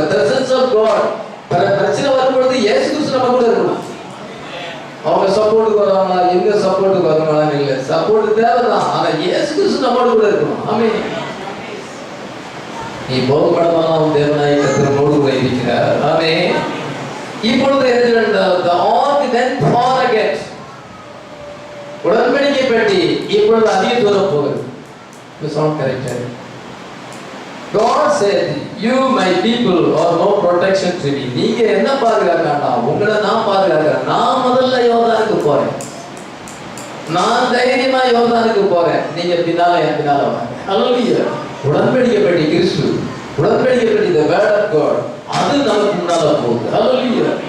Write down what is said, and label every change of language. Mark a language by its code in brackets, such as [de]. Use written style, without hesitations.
[en] The presence of God. [ta] பிரச்சனை வரும்பொழுது இயேசு கிறிஸ்து நம்ம கூட இருக்கணும். அவங்க சப்போர்ட்டுக்கு வருவாங்களா, எங்க சப்போர்ட்டுக்கு வருவாங்களா? இல்லை, சப்போர்ட் தேவைதான். ஆனா இயேசு கிறிஸ்து நம்மோடு கூட இருக்கணும். ஆமென். நீ போகப்படலாம் தேவனாய் கர்த்தரோடு கூட இருக்கிறார். ஆமென். [en] இப்பொழுது the ark then far again. [ta] உடன்படிக்கை பெட்டி இப்பொழுது அதிக தூரம் போகுது. சவுண்ட் கரெக்டா? [en] God said, you my people are no protection to me. [ta] நீங்க என்ன பாதுகாக்கண்டா, உங்களை நான் பாதுகாக்கிறேன். நான் முதல்ல யோர்தானுக்கு போறேன், நான் தைரியமா யோர்தானுக்கு போறேன், நீங்க பின்னால என் பின்னால வாங்க. ஹல்லேலூயா. உடன்படிக்கைப்படி கிறிஸ்து, உடன்படிக்கைப்படி [en] the word of God, [ta] அது நமக்கு முன்னால போகுது. ஹல்லேலூயா.